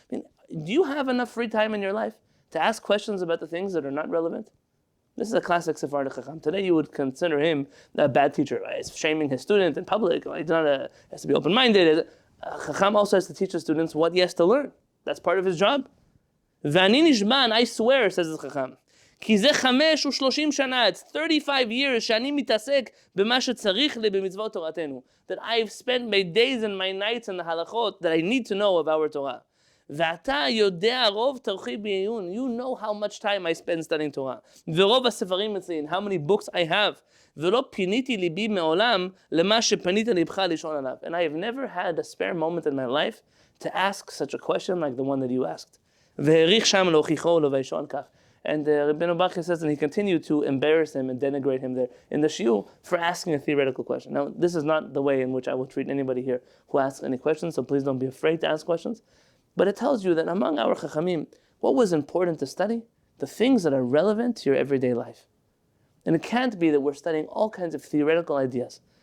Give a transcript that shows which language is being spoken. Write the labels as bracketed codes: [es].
[en] I mean, do you have enough free time in your life to ask questions about the things that are not relevant? This is a classic Sephardi Chacham. Today you would consider him a bad teacher. Right? He's shaming his student in public. He's has to be open-minded. Chacham also has to teach his students what he has to learn. That's part of his job. [he] V'ani nishban, [en] I swear, says the Chacham, [he] כי זה 35 שנה, [en] it's 35 years [he] שאני מתעסק במה שצריך לי במצוות תורתנו. [en] That I've spent my days and my nights in the halachot that I need to know of our Torah. [he] ואתה יודע רוב תורכי בעיון. [en] You know how much time I spend studying Torah. [he] ורוב הספרים אצלי, [en] how many books I have. [he] ולא פיניתי ליבי מעולם למה שפנית ליבך לשאול עליו. [en] And I have never had a spare moment in my life to ask such a question like the one that you asked. [he] והעריך שם להוכיחו ולביישו על כך. [en] And Rabbeinu Bachya says, and he continued to embarrass him and denigrate him there in the shiur for asking a theoretical question. Now, this is not the way in which I will treat anybody here who asks any questions, so please don't be afraid to ask questions. But it tells you that among our chachamim, what was important to study? The things that are relevant to your everyday life. And it can't be that we're studying all kinds of theoretical ideas.